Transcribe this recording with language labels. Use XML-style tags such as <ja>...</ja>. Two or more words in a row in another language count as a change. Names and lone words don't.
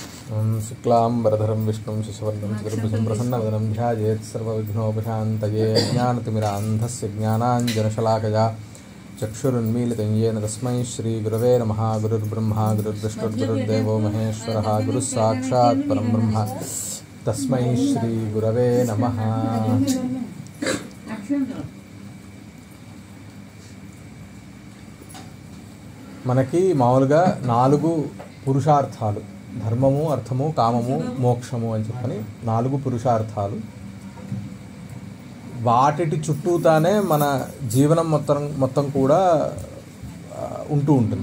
<sa>शुक्लांबरधरं विष्णुं शशिवर्णं चतुर्भुजं प्रसन्नवदनं ध्यायेत् सर्वविघ्नोपशान्तये ज्ञानतिमिरान्धस्य ज्ञानाञ्जनशलाकया चक्षुरुन्मीलितं येन तस्मै श्रीगुरवे नमः। गुरुर्ब्रह्मा गुरुर्विष्णुर्गुरुर्देवो महेश्वरः गुरुः साक्षात् परं ब्रह्म तस्मै श्रीगुरवे नमः।</sa> <te>మనకి మామూలుగా 4 పురుషార్థాలు, ధర్మము, అర్థము, కామము, మోక్షము అని చెప్పని 4 పురుషార్థాలు. వాటి చుట్టూతానే మన జీవనం మొత్తం కూడా ఉంటూ ఉంటుంది.</te>